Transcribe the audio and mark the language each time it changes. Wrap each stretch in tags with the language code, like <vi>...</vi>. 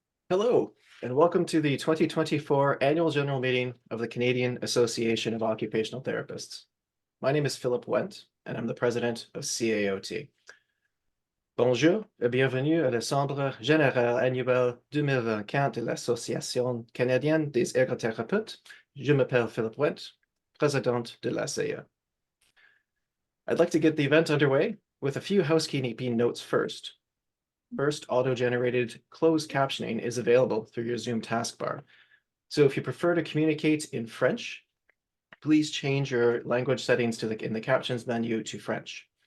<en>Hello, and welcome to the 2024 Annual General Meeting of the Canadian Association of Occupational Therapists. My name is Philip Wendt, and I'm the president of CAOT.</en> <fr>Bonjour et bienvenue à l'Assemblée générale annuelle 2024 de l'Association canadienne des ergothérapeutes. Je m'appelle Philip Wendt, president de l'ACA.</fr> <en>I'd like to get the event underway with a few housekeeping notes first. First, auto-generated closed captioning is available through your Zoom taskbar. So if you prefer to communicate in French, please change your language settings in the captions menu to French.</en>